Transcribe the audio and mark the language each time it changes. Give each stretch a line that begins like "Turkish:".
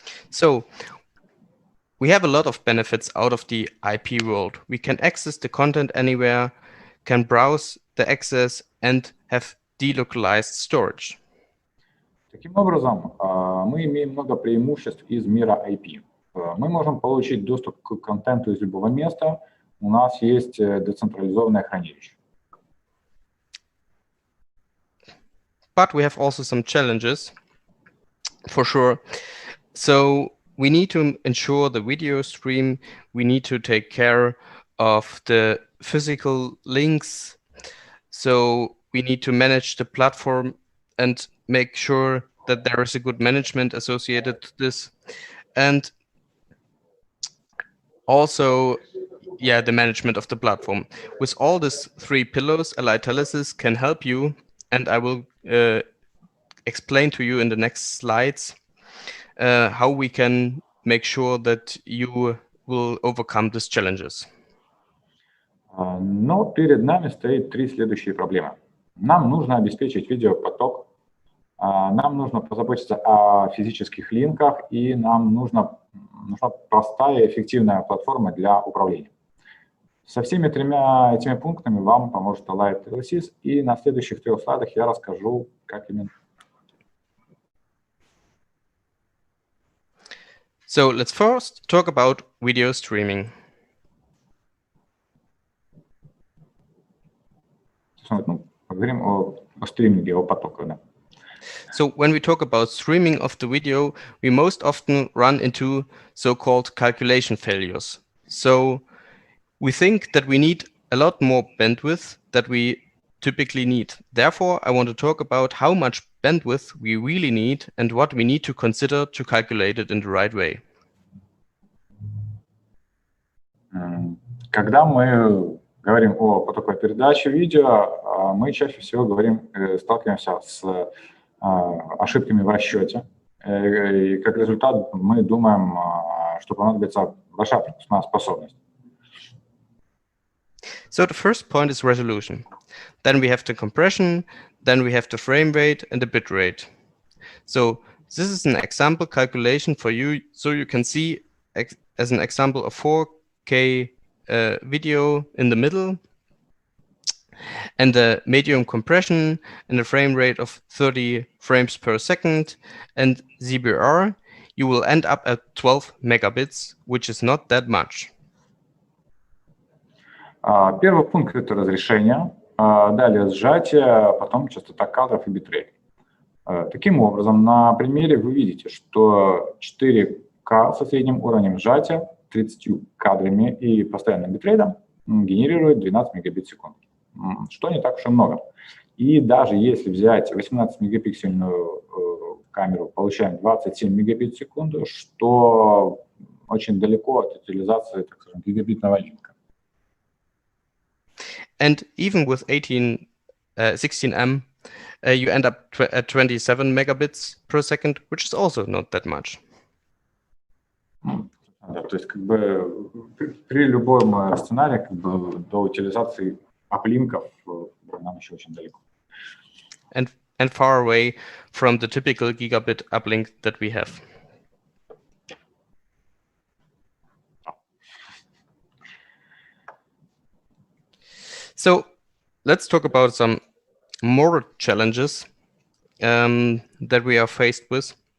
English: So we have a lot of benefits out of the IP world. We can access the content anywhere, can browse the access and have delocalized storage.
Russian: Таким образом, мы имеем много преимуществ из мира IP. Мы можем получить доступ к контенту из любого места. У нас есть децентрализованное хранилище.
English: But we have also some challenges, for sure. So we need to ensure the video stream. We need to take care of the physical links. So we need to manage the platform and make sure that there is a good management associated to this. And also, yeah, the management of the platform. With all these three pillars, Telesis can help you, and I will explain to you in the next slides how we can make sure that you will overcome these challenges.
Russian: Но перед нами стоит три следующие проблемы. Нам нужно обеспечить видеопоток, нам нужно позаботиться о физических линках, и нам нужна простая и эффективная платформа для управления. Со всеми тремя этими пунктами вам поможет Telesis, и на следующих 3 слайдах я расскажу, как именно.
English: So let's first talk about video streaming.
Russian: Поговорим о стриминге, о потоке. Да.
English: So when we talk about streaming of the video, we most often run into so-called calculation failures. So we think that we need a lot more bandwidth that we typically need. Therefore, I want to talk about how much bandwidth we really need and what we need to consider to calculate it in the right way.
Russian: Когда мы говорим о потоковой передаче видео, мы чаще всего сталкиваемся с ошибками в расчете. И как результат мы думаем, что понадобится большая пропускная способность.
English: So the first point is resolution. Then we have the compression, then we have the frame rate and the bit rate. So this is an example calculation for you, so you can see as an example a 4K video in the middle, and the medium compression and a frame rate of 30 frames per second, and ZBR, you will end up at 12 megabits, which is not that much.
Russian: Первый пункт – это разрешение, далее сжатие, потом частота кадров и битрейт. Таким образом, на примере вы видите, что 4К со средним уровнем сжатия, 30 кадрами и постоянным битрейтом генерирует 12 мегабит в секунду, что не так уж и много. И даже если взять 18-мегапиксельную камеру, получаем 27 мегабит в секунду, что очень далеко от утилизации, так скажем, гигабитного линка.
English: And even with 16M, you end up at 27 megabits per second, which is also not that much.
Russian: Да, то есть как бы при любом сценарии как бы, до утилизации аплинков нам еще очень далеко.
English: And far away from the typical gigabit uplink that we have. So let's talk about some more challenges that we are faced with.